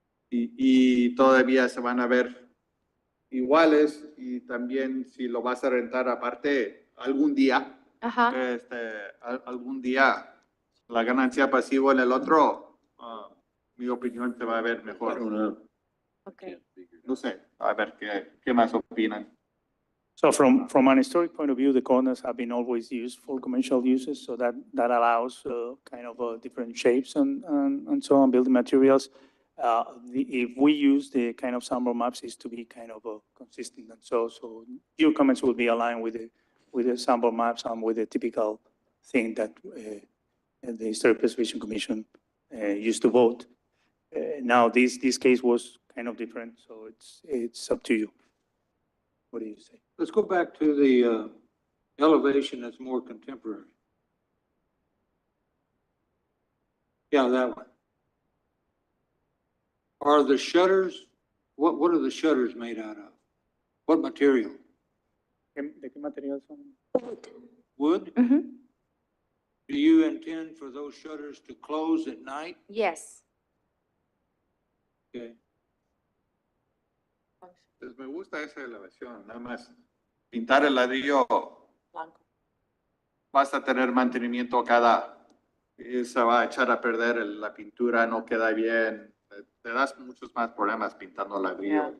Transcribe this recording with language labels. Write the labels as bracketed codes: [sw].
[es] Y todavía se van a ver iguales y también si lo vas a rentar aparte algún día, Ajá. algún día la ganancia pasiva en el otro, mi opinión se va a ver mejor. [en] Okay. [es] No sé, a ver qué más opinan. [en] So from an historic point of view, the corners have been always used for commercial uses, so that allows kind of different shapes and so on, building materials. If we use the kind of sample maps, is to be kind of consistent, and so your comments will be aligned with the sample maps and with the typical thing that the Historic Preservation Commission used to vote. Now this case was kind of different, so it's up to you. What do you say? Let's go back to the elevation that's more contemporary. Yeah, that one. Are the shutters, what are the shutters made out of? What material? [es] ¿De qué material son? [en] Wood? Mhm. Do you intend for those shutters to close at night? Yes. Okay. [es] Pues me gusta esa elevación, nada más pintar el ladrillo, Blanco. vas a tener mantenimiento se va a echar a perder la pintura, no queda bien, te das muchos más problemas pintando ladrillo.